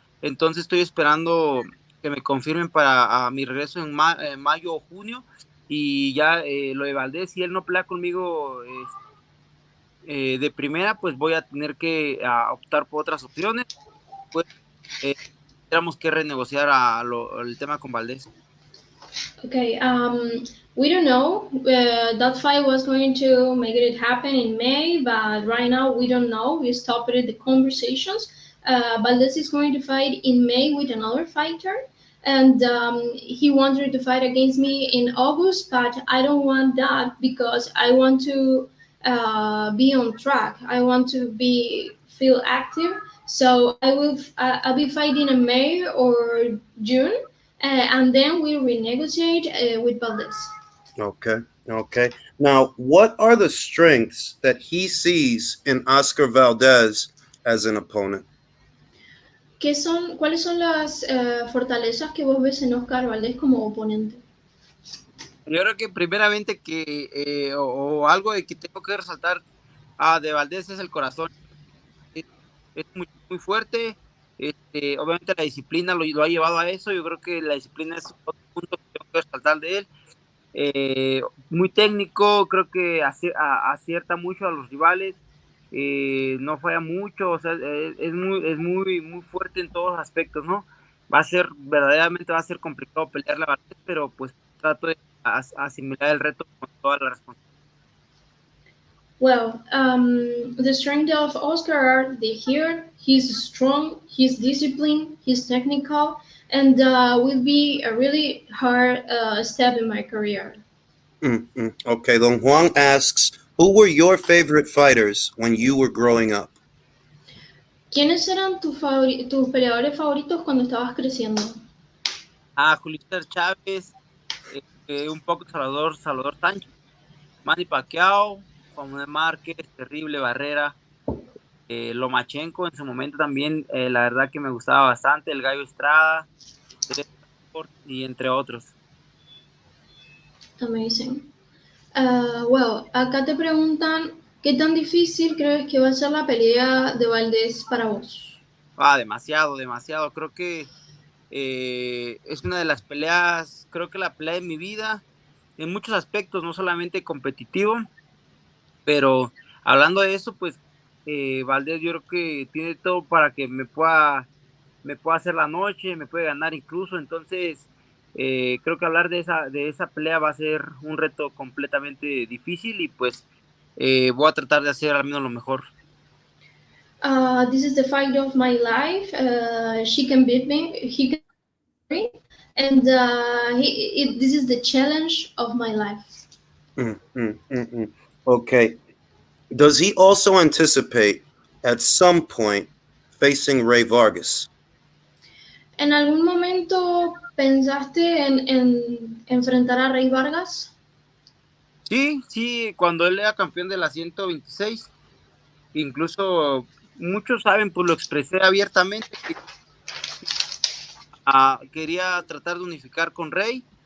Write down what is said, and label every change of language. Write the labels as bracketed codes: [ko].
[es] Entonces estoy esperando que me confirmen para mi regreso en mayo o junio y ya lo de Valdés, si él no pelea conmigo de primera, pues voy a tener que optar por otras opciones. Pues tendríamos que renegociar el tema con Valdés. [en] Okay, we don't know. That fight was going to make it happen in May, but right now we don't know. We stopped the conversations. Valdez is going to fight in May with another fighter, and he wanted to fight against me in August, but I don't want that because I want to be on track. I want to feel active. So I'll be fighting in May or June, and then we renegotiate with Valdez. Okay, okay. Now, what are the strengths that he sees in Oscar Valdez as an opponent? [es] ¿Cuáles son las fortalezas que vos ves en Oscar Valdez como oponente? Yo creo que primeramente o algo de que tengo que resaltar de Valdés es el corazón. Es muy fuerte. Obviamente la disciplina lo ha llevado a eso. Yo creo que la disciplina es otro punto que tengo que resaltar de él. Muy técnico, creo que acierta mucho a los rivales. No falla mucho, o sea, muy fuerte en todos los aspectos, ¿no? Verdaderamente va a ser complicado pelear la Valdés, pero pues trato de asimilar el reto con toda la responsabilidad. [en] Well, the strength of Oscar, the here, he's strong, he's disciplined, he's technical, and will be a really hard step in my career. Okay, Don Juan asks, who were your favorite fighters when you were growing up? [es] ¿Quiénes eran tus peleadores favoritos cuando estabas creciendo? Julio César Chávez, un poco Salvador Sánchez, Manny Pacquiao, Juan Manuel Márquez, Terrible Barrera, Lomachenko en su momento también, la verdad que me gustaba bastante, el Gallo Estrada, y entre otros. [en] Amazing. [es] Well, acá te preguntan, ¿qué tan difícil crees que va a ser la pelea de Valdés para vos? Demasiado. Creo que es una de las peleas, creo que la pelea de mi vida, en muchos aspectos, no solamente competitivo, pero hablando de eso, pues Valdés yo creo que tiene todo para que me pueda hacer la noche, me puede ganar incluso, entonces creo que hablar de esa pelea va a ser un reto completamente difícil y pues voy a tratar de hacer al menos lo mejor. [en] This is the fight of my life. She can beat me. He can beat me. And this is the challenge of my life. Okay. Does he also anticipate at some point facing Ray Vargas? [es] ¿En algún momento pensaste en enfrentar a Rey Vargas? Sí, cuando él era campeón de la 126, incluso muchos saben, pues lo expresé abiertamente, que quería tratar de unificar con Rey.